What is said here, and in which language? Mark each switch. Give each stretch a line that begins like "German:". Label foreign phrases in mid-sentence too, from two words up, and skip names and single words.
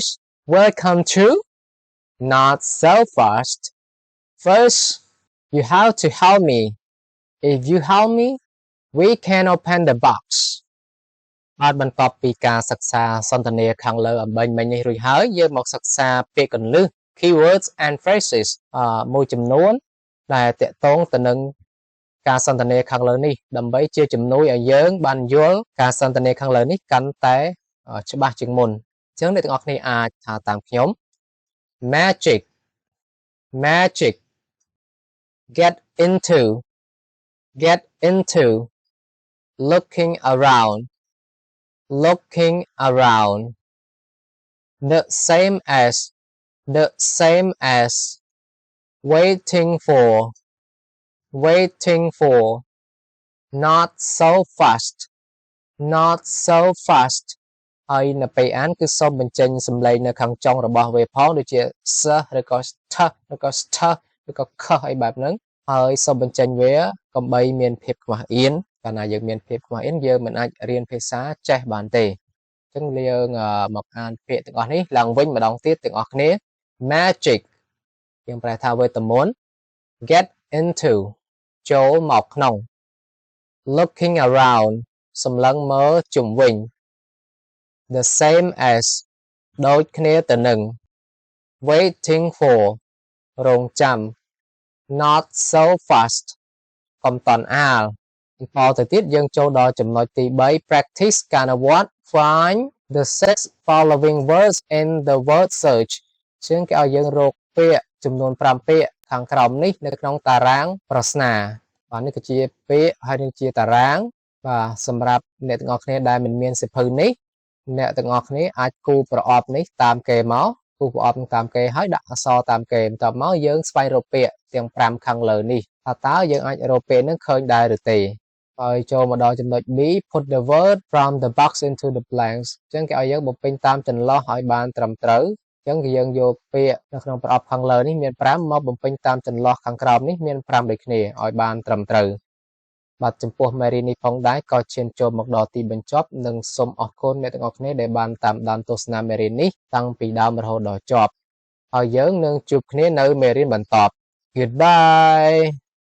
English: will come true Not so fast First you have to help me If you help me we can open the box
Khmer: បាទបន្ទាប់ ពីការសិក្សាសន្ទនាខាងលើអំបញ្ញមិញនេះរួចហើយយើងមកសិក្សាពាក្យកន្លឹះ
English: keywords and phrases
Khmer: មួយចំនួនដែលតាក់ទងទៅនឹងការសន្ទនាខាងលើនេះដើម្បីជាជំនួយឲ្យយើងបានយល់ការសន្ទនាខាងលើនេះកាន់តែច្បាស់ជាងមុនអញ្ចឹងអ្នកទាំងអស់គ្នាអាចថាតាមខ្ញុំ magic
English: get into looking around the same as waiting for not so fast
Khmer: ហើយនៅពេលអានគឺសូមបញ្ចេញ សំឡេងនៅខាងចុងរបស់វាផងដូចជា s ឬក៏ th ឬក៏ st ឬក៏ k អីបែបហ្នឹងហើយសូមបញ្ចេញវាកុំបីមានភាពខ្មាស់អៀនកាលណាយើងមានភាពខ្មាស់អៀនយើងមិនអាចរៀនភាសាចេះបានទេអញ្ចឹងយើងមកអានពាក្យទាំងអស់នេះឡើងវិញម្ដងទៀតទាំង អស់គ្នា magic យើងប្រែថាវេទមន្ត
English: get into
Khmer: ចូលមកក្នុង
English: looking around
Khmer: សម្លឹងមើលជុំវិញ
English: the same as
Khmer: ដូចគ្នាទៅនឹង
English: waiting for
Khmer: រងចាំ
English: not so fast
Khmer: កុំតន់អាលបន្តទៅទៀតយើងចូលដល់ចំណុចទី3 practice ការអនុវត្ត
English: find the 6 following words in the word search
Khmer: ជាងគេឲ្យយើងរកពាក្យចំនួន5ពាក្យខាងក្រោមនេះនៅក្នុងតារាងប្រស្នាបាទនេះគឺជាពាក្យហើយនឹងជាតារាងបាទសម្រាប់អ្នកទាំងអស់គ្នាដែលមិនមានសិភៅនេះអ្នកទាំងអស់គ្នាអាចគូប្រ អប់នេះតាមគេមកគូប្រអប់តាមគេហើយដាក់អក្សរតាមគេបន្ទាប់មកយើងស្វែងរកពាក្យទាំង5ខាងលើនេះតើយើងអាចរក ពាក្យនឹងឃើញដែរឬទេហើយចូលមកដល់ចំណុច B
English: put the word from the box into the blanks
Khmer: អញ្ចឹងគេឲ្យយើងបំពេញតាមចន្លោះឲ្យបានត្រឹមត្រូវអញ្ចឹងយើងយកពាក្យនៅក្នុងប្រអប់ខាងលើនេះមាន5មកបំពេញតាមចន្លោះខាងក្រោមនេះមាន5ដូចគ្នាឲ្យបានត្រឹមត្រូវបាទចំពោះមេរៀននេះផងដែរក៏ឈានចូលមកដល់ទីបញ្ចប់និងសូមអរគុណអ្នកទាំងអស់គ្នាដែលបានតាមដានទស្សនាមេរៀននេះតាំងពីដើមរហូតដល់ចប់ហើយយើងនឹងជួបគ្នានៅមេរៀនបន្ត Goodbye